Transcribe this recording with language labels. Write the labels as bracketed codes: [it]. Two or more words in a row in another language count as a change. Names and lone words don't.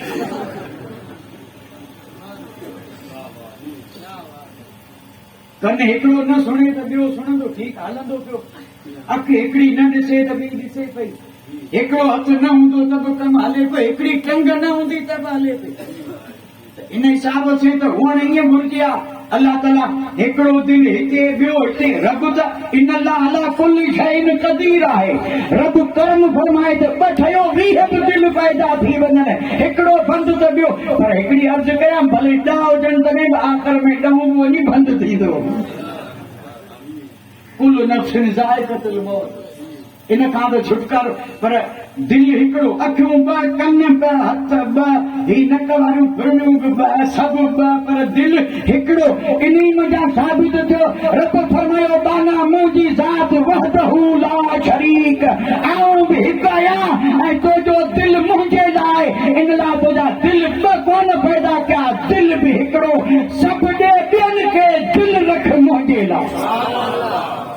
[sd] कन हिकिड़ो न सुणे त ॿियो सुणंदो, ठीकु हलंदो पियो, अख हिकिड़ी न ॾिसे त ॿी ॾिसे पई, हिकिड़ो हथ न हूंदो त बि कमु हले पियो, हिकिड़ी टंग न हूंदी त बि हले पई। इन हिसाब सां त हुअण ईअं घुरिजे आहे, अल्लाह ताला हिकिड़ो दिल हिते, ॿियो हिते, रब त इन [ar] الله على كل شيء قدير [sd] आहे। रब कर्म फरमाए त 2 ठहियो 20 बि दिल पैदा थी वञनि, हिकिड़ो बंदि त ॿियो, पर हिकिड़ी अर्ज़ु कयां भले 10 हुजनि तॾहिं बि आख़िर में 10 वञी बंदि थींदो। [ar] كل نفس ذائقة الموت, [sd] इन खां त छुटकारो, पर दिल हिकिड़ो, अखियूं 2, कन 2, हथ 2, ही नक वारियूं फिरणियूं बि 2, सभु 2, पर दिल हिकिड़ो। इन्ही मज़ा साबित थियो, रब फरमायो बाना मुंहिंजी ज़ात [ar] وحده لا شريك, [sd] आऊं बि हिकु आहियां ऐं तुंहिंजो दिल मुंहिंजे लाइ, इन लाइ तुंहिंजा दिल 2 कोन पैदा कया, दिल बि हिकिड़ो, सभु ॾे ॿियनि खे, दिल रख मुंहिंजे लाइ।